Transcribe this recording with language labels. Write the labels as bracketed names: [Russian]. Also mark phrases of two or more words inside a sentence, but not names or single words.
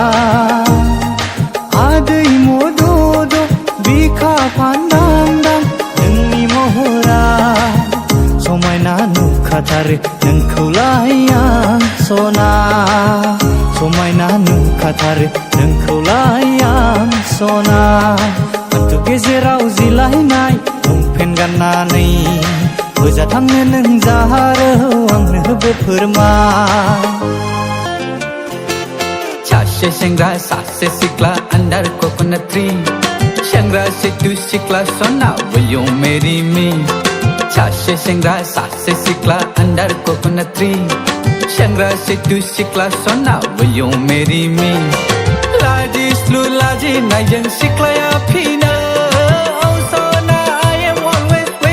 [Bodo] आदै मदद बिखा फान्दांदां नोंनि महरा समायना नुखाथारो नोंखौलाय आं सना समायना नुखाथारो नोंखौलाय आं सना हान्थु गेजेराव जिलायनाय लंपेन्ट गाननानै बोजा थांनो नों जाहारो आंनोबो फोरमाय सासे सेंग्रा सासे सिख्ला [English] under coconut tree [Bodo] सेंग्रा सिटु सिख्ला सना [English] will you marry me [Bodo] सासे सेंग्रा सासे सिख्ला [English] under coconut tree [Bodo] सेंग्रा सिटु सिख्ला सना [English] will you marry me [Bodo] लाजिस्लु लाजिनायजों सिख्लाया फिनो Oh सना [English] I am always